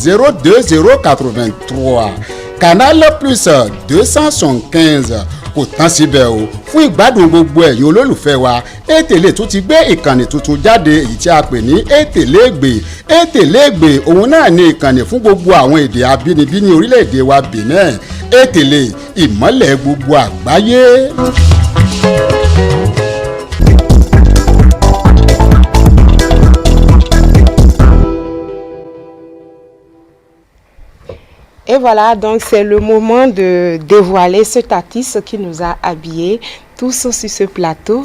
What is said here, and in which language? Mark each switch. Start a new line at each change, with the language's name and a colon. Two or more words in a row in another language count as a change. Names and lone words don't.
Yoruba: 02083 Canal Plus 275 kò tán síbẹ̀ o fún ìgbádùn gbogbo ẹ̀yin olólùfẹ́ wa E-Télé tún ti gbé ìkànnì tuntun jáde èyí tí a pè ní E-Télé gbè òun náà ní ìkànnì fún gbogbo àwọn èdè abínibí ní orílẹ̀-èdè wa Benin E-Télé ìmọ́lẹ̀ gbogbo àgbáyé.
French: Et voilà, donc c'est le moment de dévoiler cet artiste qui nous a habillés tous sur ce plateau.